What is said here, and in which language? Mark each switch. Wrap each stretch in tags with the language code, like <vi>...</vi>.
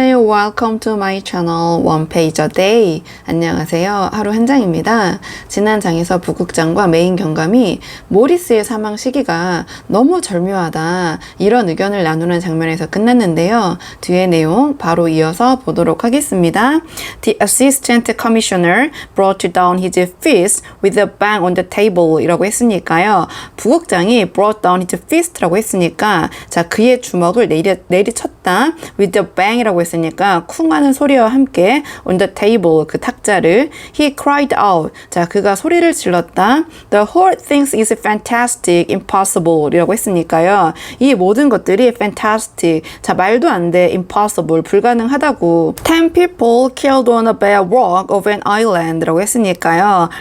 <en>welcome to my channel One Page a Day.</en> <ko>안녕하세요. 하루 한 장입니다. 지난 장에서 부국장과 메인 경감이 모리스의 사망 시기가 너무 절묘하다 이런 의견을 나누는 장면에서 끝났는데요. 뒤의 내용 바로 이어서 보도록 하겠습니다.</ko> <en>The assistant commissioner brought down his fist with a bang on the table</en> <ko>이라고 했으니까요. 부국장이</ko> <en>brought down his fist</en> <ko>라고 했으니까 자 그의 주먹을 내리쳤다</ko> <en>with a bang</en> <ko>이라고 했으니까 쿵 하는 소리와 함께</ko> <en>on the table</en> <ko>그 탁자를</ko> <en>he cried out</en> <ko>자 그가 소리를 질렀다</ko> <en>the whole thing is fantastic impossible</en> <ko>이라고 했으니까요 이 모든 것들이</ko> <en>fantastic</en> <ko>자 말도 안 돼</ko> <en>impossible</en> <ko>불가능하다고</ko> <en>10 people killed on a bare rock of an island</en> <ko>라고 했으니까요</ko>